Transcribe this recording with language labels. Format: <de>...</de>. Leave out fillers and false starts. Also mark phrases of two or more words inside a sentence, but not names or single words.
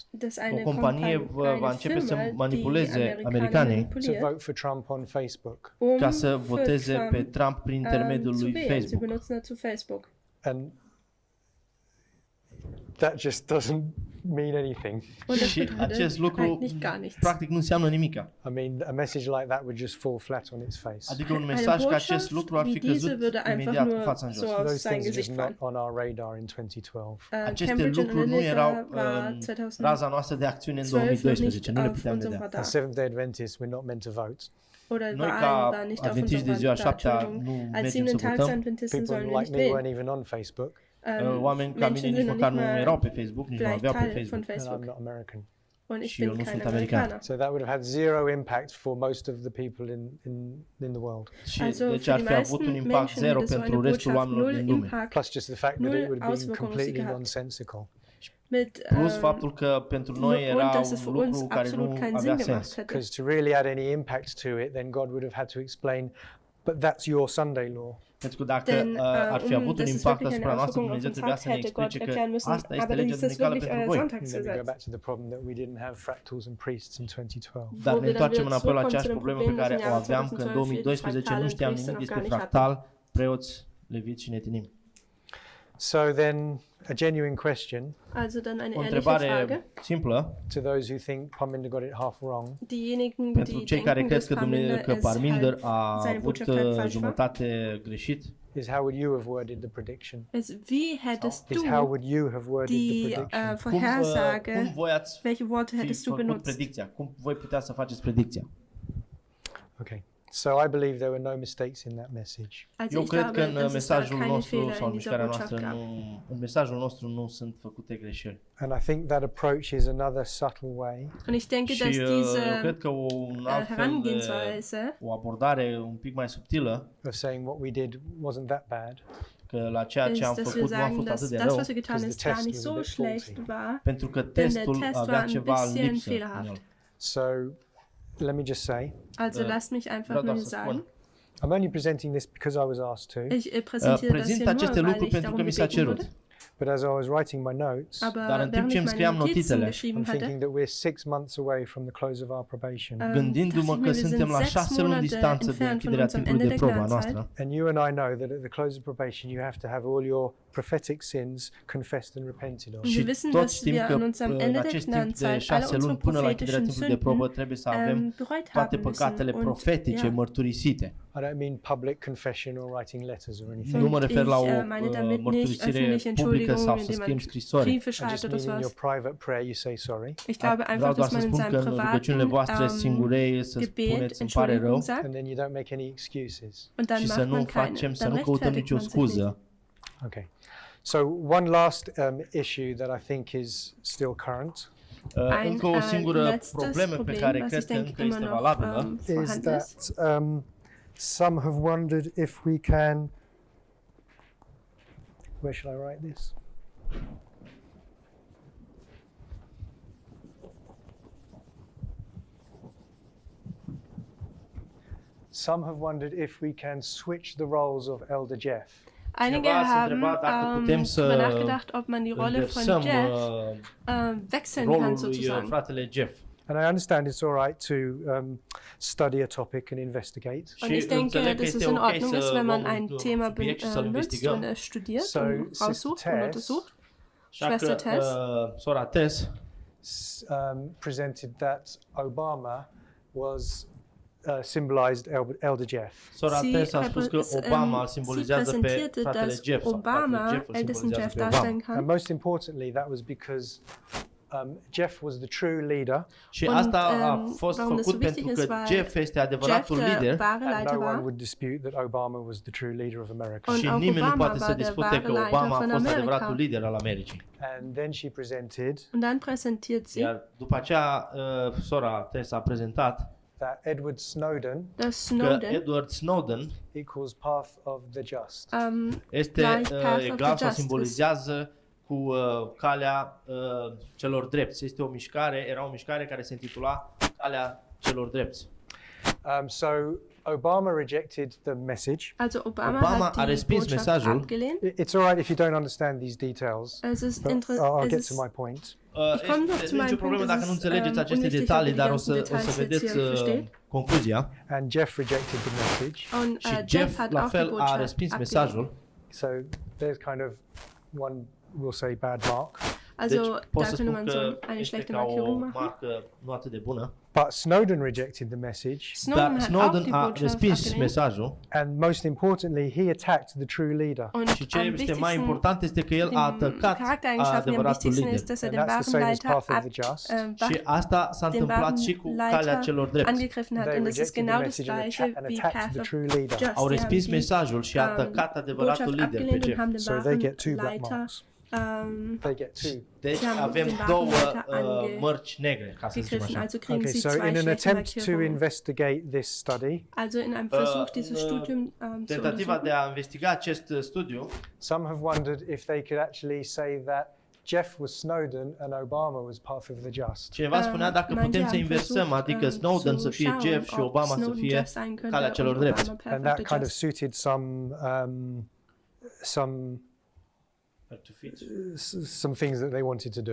<ro>o companie va începe să manipuleze americanii</ro> <en>to vote for Trump on Facebook.</en> <ro>Ca să voteze pe Trump prin intermediul lui Facebook.</ro> <en>And that just doesn't mean anything.</en> <ro>Și acest lucru practic nu înseamnă nimica.</ro> <en>I mean, a message like that would just fall flat on its face.</en> <ro>Adică un mesaj ca acest lucru ar fi căzut imediat cu fața în jos.</ro> <en>Those things are just not on our radar in 2012.</en> <ro>Aceste lucruri nu erau raza noastră de acțiune în 2012, nu le puteam vedea.</ro> <en>As Seventh-day Adventists, we're not meant to vote.</en> <ro>Noi ca adventiști de ziua 7-a nu mergem să votăm.</ro> <en>People like me weren't even on Facebook.</en> <ro>Oameni ca mine nici măcar nu erau pe Facebook, nici nu aveau pe Facebook.</ro> <en>And I'm not American.</en> <ro>Și eu nu sunt american.</ro> <en>So that would have had zero impact for most of the people in the world.</en> <ro>Și deci ar fi avut un impact zero pentru restul oamenilor din lume.</ro> <en>Plus just the fact that it would have been completely nonsensical.</en> <ro>Plus faptul că pentru noi era un lucru care nu avea sens.</ro> <en>Because to really add any impact to it, then God would have had to explain, but that's your Sunday law.</en> <ro>Pentru că dacă ar fi avut un impact asupra noastră, Dumnezeu trebuia să ne explice că asta este legea duminicală pentru voi. Dar ne întoarcem înapoi la aceeași problemă pe care o aveam că în 2012 nu știam nimic despre fractal, preoți, leviți și netinim.</ro> <en>So then, a genuine question.</en> <ro>O întrebare simplă.</ro> <en>To those who think Parminder got it half wrong.</en> <ro>Pentru cei care cred că Parminder a avut jumătate greșit.</ro> <en>Is how would you have worded the prediction?</en> <de>Wie hättest du die Vorhersage,</de> <ro>cum voi ați</ro> <de>welche Worte hättest du benutzt?</de> <ro>Predicția? Cum voi putea să faceți predicția?</ro> <en>Okay. So I believe there were no mistakes in that message.</en> <ro>Eu cred că în mesajul nostru sau în mișcarea noastră în mesajul nostru nu sunt făcute greșeli.</ro> <en>And I think that approach is another subtle way.</en> <de>Und ich denke, dass diese</de> <ro>cred că o abordare un pic mai subtilă</ro> <en>of saying what we did wasn't that bad.</en> <ro>Că la ceea ce am făcut nu a fost atât de rău, pentru că testul avea ceva în lipsă în el.</ro> <en>So let me just say.</en> <de>Also lasst mich einfach nur sagen.</de> <en>I'm only presenting this because I was asked to.</en> <ro>Ich prezint aceste lucruri pentru că mi s-a cerut.</ro> <en>But as I was writing my notes,</en> <ro>dar în timp ce îmi scriam notițele,</ro> <en>I'm thinking that we're 6 months away from the close of our probation.</en> <ro>Gândindu-mă că suntem la 6 luni distanță de închiderea timpului de probă a noastră.</ro> <en>And you and I know that at the close of probation you have to have all your prophetic sins confessed and repented of.</en> <ro>Și toți știm că în acest timp de 6 luni până la închiderea timpului de probă trebuie să avem toate păcatele profetice mărturisite.</ro> <en>I don't mean public confession or writing letters or anything.</en> <ro>Nu mă refer la o mărturisire publică sau să scriem scrisori.</ro> <en>I just mean in your private prayer you say sorry.</en> <ro>Vreau doar să spun că în rugăciunile voastre singure să spuneți îmi pare rău</ro> <en>and then you don't make any excuses.</en> <ro>Și să nu căutăm nicio scuză.</ro> <en>Okay. So one last issue that I think is still current.</en> <ro>Încă o singură problemă pe care cred că încă este valabilă</ro> <en>is that some have wondered if we can. Where shall I write this? Some have wondered if we can switch the roles of Elder Jeff.</en> <de>Einige haben darüber nachgedacht, ob man die Rolle von Jeff wechseln kann sozusagen.</de> <ro>Fratele Jeff.</ro> <en>And I understand it's all right to study a topic and investigate.</en> <de>Und ich denke, dass es in Ordnung ist, wenn man ein Thema benutzt und es studiert und raussucht und untersucht. Schwester Tess</de> <ro>Sora Tess</ro> <en>presented that Obama was symbolized Elder Jeff.</en> <ro>Sora Tess a spus că Obama îl simbolizează pe fratele Jeff.</ro> <de>Obama ältesten Jeff darstellen kann.</de> <en>And most importantly, that was because Jeff was the true leader.</en> <ro>Și asta a fost făcut pentru că Jeff este adevăratul lider.</ro> <en>And no one would dispute that Obama was the true leader of America.</en> <ro>Și nimeni nu poate să dispute că Obama a fost adevăratul lider al Americii.</ro> <en>And then she presented.</en> <de>Und dann präsentiert sie.</de> <ro>Iar după aceea sora Tess a prezentat</ro> <en>that Edward Snowden,</en> <ro>că Edward Snowden</ro> <en>equals path of the just.</en> <ro>Este egal sau simbolizează cu calea celor drepți. Este era o mișcare care se intitula Calea celor drepți.</ro> <en>So Obama rejected the message.</en> <de>Also Obama</de> <ro>a respins mesajul.</ro> <en>It's all right if you don't understand these details. I'll get to my point.</en> <ro>Este nicio problemă dacă nu înțelegeți aceste detalii, dar o să vedeți concluzia.</ro> <en>And Jeff rejected the message.</en> <ro>Și Jeff la fel a respins mesajul.</ro> <en>So there's kind of one, we'll say, bad mark.</en> <de>Also da könnte man so eine schlechte Markierung machen.</de> <ro>Nu atât de bună.</ro> <en>But Snowden rejected the message.</en> <ro>Snowden a respins mesajul.</ro> <en>And most importantly, he attacked the true leader.</en> <ro>Și ce este mai important este că el a atacat adevăratul lider.</ro> <en>And that's the same as path of the just.</en> <ro>Și asta s-a întâmplat și cu calea celor drepți.</ro> <en>They rejected the message and attacked the true leader.</en> <ro>Au respins mesajul și a atacat adevăratul lider pe Jeff.</ro> <en>So they get two black marks. They get two.</en> <ro>Deci avem două mărci negre, ca să zicem așa.</ro> <en>Okay, so in an attempt to investigate this study,</en> <ro>tentativa de a investiga acest studiu,</ro> <en>some have wondered if they could actually say that Jeff was Snowden and Obama was path of the just.</en> <ro>Cineva spunea dacă putem să inversăm, adică Snowden să fie Jeff și Obama să fie calea celor drepți.</ro> <en>And that kind of suited some things that they wanted to do.</en>